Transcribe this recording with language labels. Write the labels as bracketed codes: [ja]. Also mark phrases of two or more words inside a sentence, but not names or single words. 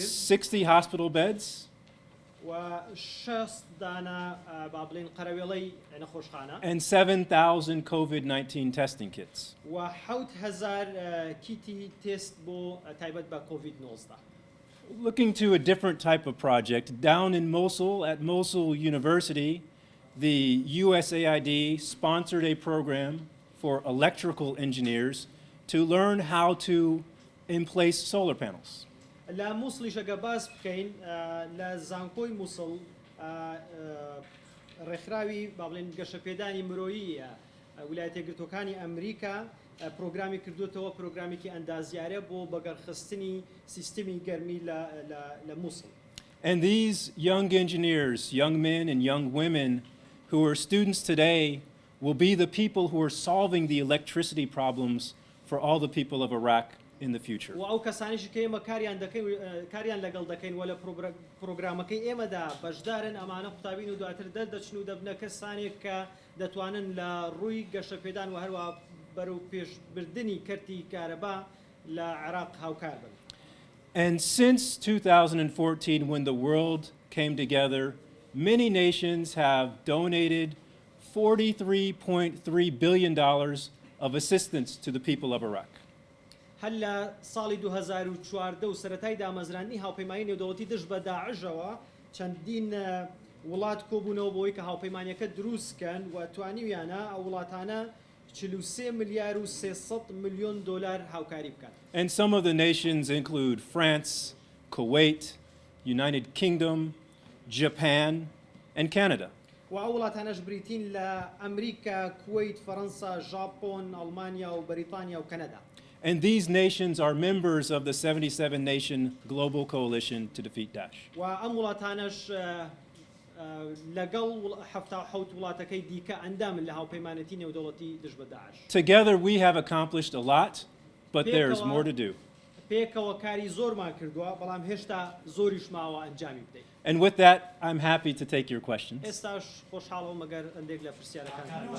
[en] 60 hospital beds, [ckb] و 6 دانە با بڵێن قەرەوێڵەی نەخۆشخانە [en] and 7,000 COVID-19 testing kits. [ckb] و 7,000 کیتی تست بۆ تایبەت بە کۆڤید-19. [en] Looking to a different type of project, down in Mosul, at Mosul University, the USAID sponsored a program for electrical engineers to learn how to emplace solar panels. [ckb] لە مووسڵیش ئەگە باس بکەین لە زانکۆی مووسڵ ڕێکخراوی با بڵێن گەشەپێدانی مرۆیی ویلایەتە یەکگرتووەکانی ئەمریکا پرۆگرامی کردوێتەوە پرۆگرامێکی ئەندازیارە بۆ بەگەڕخستنی سیستمی گەرمی لە مووسڵ. [en] And these young engineers, young men and young women who are students today will be the people who are solving the electricity problems for all the people of Iraq in the future. [ckb] و ئەو کەسانیشی کە ئێمە کاریان لەگەڵ دەکەین و لە پرۆگرامەکەی ئێمەدا بەشدارن ئەمانە قوتابین و دواتر دەردەچن و دەبنە کەسانێک کە دەتوانن لە ڕووی گەشەپێدان و هەروە بەرەو پێشبردننی کەرتی کارەبا لە عێراق هاوکار بن. [en] And since 2014, when the world came together, many nations have donated $43.3 billion of assistance to the people of Iraq. [ckb] هەر لە ساڵی 2014 و سەرەتای دامەزرانی هاوپەیمانی نێودەوڵەتی دژ بە داعشەوە چەندین وڵات کۆبوونەوە بۆی کە هاوپەیمانیەکە دروستکەن و توانیویانە ئەو وڵاتانە 43 ملیار و 300 ملیۆن دلار هاوکاری بکەن. [en] And some of the nations include France, Kuwait, United Kingdom, Japan, and Canada. [ckb] و ئەو وڵاتانەش بریتین لە ئەمریکا، کوێیت، فەڕەنسا، ژاپۆن، ئەڵمانیا و بەریتانیا و کەنەدا. [en] And these nations are members of the 77-nation global coalition to defeat Daesh. [ckb] و ئەم وڵاتانەش لەگەڵ 77 وڵاتەکەی دیکە ئەندامن لە هاوپەیمانەتی نێودەوڵەتی دژ بە داعش. [en] Together we have accomplished a lot, but there's more to do. [ckb] پێکەوە کاری زۆرمان کردووە بەڵام هێشتا زۆریش ماوە ئەنجامی بدەین. [en] And with that, I'm happy to take your questions. [ckb] ئێستاش خۆشحاڵەوە مەگەر هەندێک لە پرسیارەکان